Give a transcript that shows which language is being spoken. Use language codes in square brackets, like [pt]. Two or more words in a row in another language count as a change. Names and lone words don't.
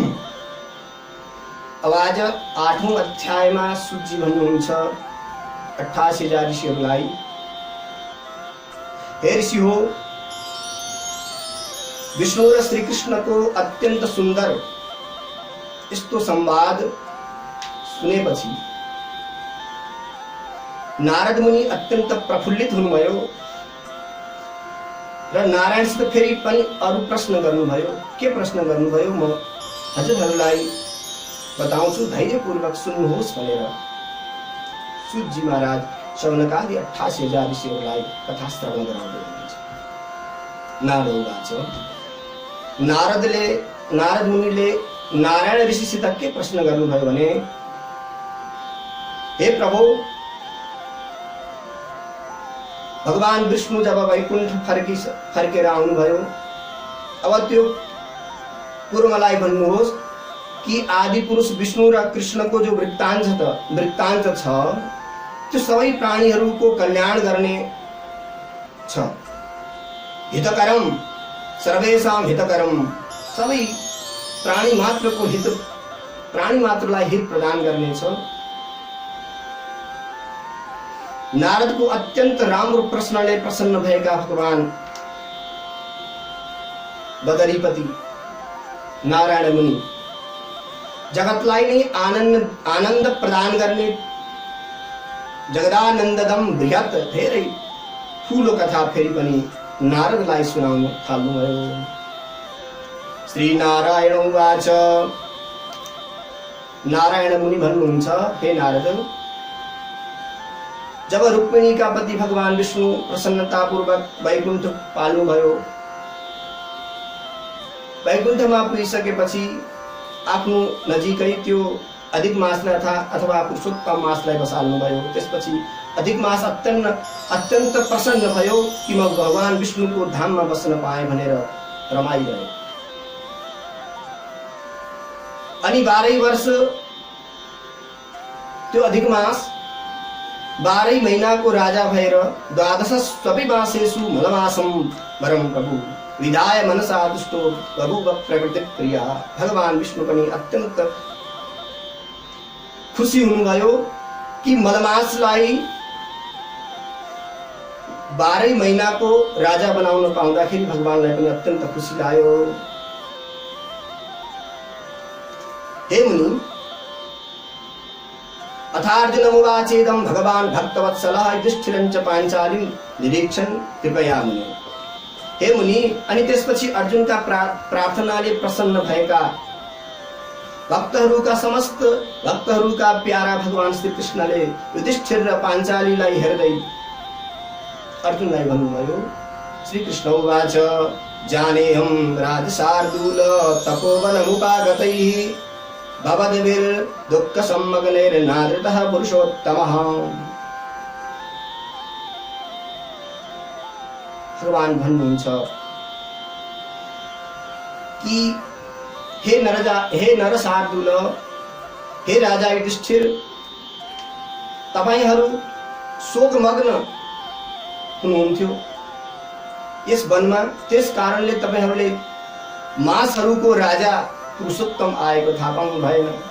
[ne] अब आज 8औं अध्यायमा सूची भन्नुहुन्छ 88,000 ऋषिहरूलाई, हे ऋषि हो, विष्णु र श्री कृष्णको अत्यन्त सुन्दर यस्तो संवाद सुनेपछि नारद मुनि अत्यन्त प्रफुल्लित हुनुभयो र नारायणसित फेरि पनि अरु प्रश्न गर्नुभयो। के प्रश्न गर्नुभयो म हजुरहरूलाई बताउँछु, धैर्यपूर्वक सुन्नुहोस् भनेर सूतजी महाराज शौनकादि 88,000 ऋषिहरूलाई कथा श्रवण गराउँदै हुनुहुन्छ। [sa] नारद उवाच [ne] नारद मुनिले नारायण ऋषिसित के प्रश्न गर्नुभयो भने, हे प्रभु, भगवान विष्णु जब वैकुण्ठ फर्केर आउनुभयो, अब त्यो कुरो मलाई भन्नुहोस् कि आदि पुरुष विष्णु र कृष्णको जो वृत्तान्त छ त्यो सबै प्राणीहरूको कल्याण गर्ने छ। [sa] हितकरम सर्वेषां हितकरम, [ne] सबै प्राणी मात्रलाई हित प्रदान गर्नेछ। नारदको अत्यन्त राम्रो प्रश्नले प्रसन्न भएका भगवान बदरीपति नारायण मुनि जगतलाई नै आनन्द प्रदान गर्ने जगदानन्ददम बृहत् धेरै ठूलो कथा फेरि पनि नारदलाई सुनाउन थाल्नुभयो। [sa] श्री नारायण उवाच, [ne] नारायण मुनि भन्नुहुन्छ, हे नारद, जब रुक्मिणीका पति भगवान विष्णु प्रसन्नतापूर्वक वैकुण्ठ पाल्नुभयो, वैकुण्ठमा पुगिसकेपछि आफ्नो नजिकै त्यो अधिक मासलाई अथवा पुरुषोत्तम मासलाई बसाल्नुभयो। त्यसपछि अधिक मास अत्यन्त प्रसन्न भयो कि म भगवान विष्णुको धाममा बस्न पाएँ भनेर रमाइरहे। अनि 12 वर्ष त्यो अधिक मास 12 महीनाको राजा भएर 12 [sa] स्वपिमासेषु मलमासं वरं प्रभु विधाय मनसा दुष्टो बभूव प्रकृति प्रिया। [ne] भगवान विष्णु पनि अत्यन्त खुसी हुनुभयो कि मलमासलाई 12 महीनाको राजा बनाउन पाउँदाखेरि भगवानलाई पनि अत्यन्त खुसी लाग्यो। [sa] हे मुनि, अथार्जुनमुवाचेदं भगवान् भक्तवत्सलः युधिष्ठिरं च पाञ्चालीं निरीक्षन् कृपया मुनि। [ne] हे मुनि, अनि त्यसपछि अर्जुनका प्रार्थनाले प्रसन्न भएका समस्त भक्तहरूका प्यारा भगवान श्री कृष्णले युधिष्ठिर र पाञ्चालीलाई हेर्दै अर्जुनलाई भन्नुभयो, [sa] श्री कृष्ण उवाच, जानेऽहं राजशार्दूल तपोवनमुपागतैः भवद्भिर्दुःखसम्मग्नैर्नादृतः पुरुषोत्तमः। [ne] भगवान भन्नुहुन्छ कि हे नरशार्दूल, हे राजा युधिष्ठिर, तपाईहरू शोकमग्न हुनुहुन्थ्यो यस वनमा, त्यस कारणले तपाईहरूले मासहरूको राजा पुरुषोत्तम आएको थाहा पाउनु भएन।